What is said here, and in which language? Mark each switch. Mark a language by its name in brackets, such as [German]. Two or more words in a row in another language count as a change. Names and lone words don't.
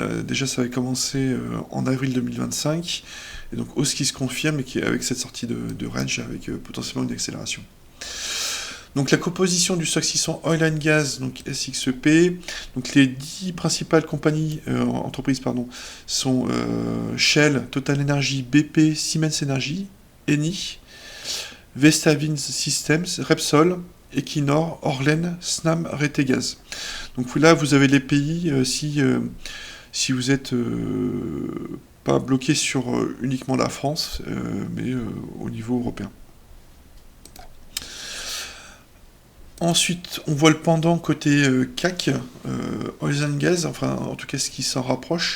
[French] Déjà ça avait commencé en avril 2025, et donc hausse qui se confirme et qui est avec cette sortie de range avec potentiellement une accélération. Donc la composition du stock 600 Oil and Gas, donc SXEP, donc les 10 principales entreprises sont Shell, Total Energy, BP, Siemens Energy, Eni, Vestas Wind Systems, Repsol, Equinor, Orlen, Snam, Retegaz. Donc là, vous avez les pays si vous êtes pas bloqué sur uniquement la France, mais au niveau européen. Ensuite, on voit le pendant côté CAC, Oil and Gas, enfin en tout cas ce qui s'en rapproche.